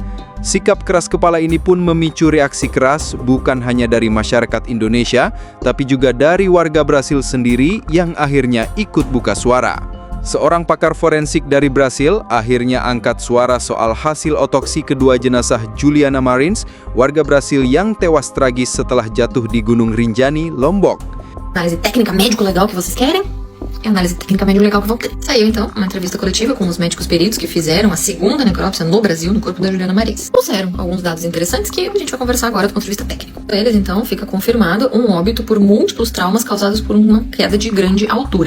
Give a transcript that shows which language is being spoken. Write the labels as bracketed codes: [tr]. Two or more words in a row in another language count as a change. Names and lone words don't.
[id] Sikap keras kepala ini pun memicu reaksi keras bukan hanya dari masyarakat Indonesia, tapi juga dari warga Brasil sendiri yang akhirnya ikut buka suara. Seorang pakar forensik dari Brasil akhirnya angkat suara soal hasil otopsi kedua jenazah Juliana Marins, warga Brasil yang tewas tragis setelah jatuh di Gunung Rinjani, Lombok. [pt] Análise técnica médico-legal que vocês querem? É a análise técnica médico-legal que vão ter. Saiu, então, uma entrevista coletiva com os médicos peritos que fizeram a segunda necrópsia no Brasil no corpo da Juliana Marins. Trouxeram alguns dados interessantes que a gente vai conversar agora do ponto de vista técnico. Para eles, então, fica confirmado um óbito por múltiplos traumas causados por uma queda de grande altura.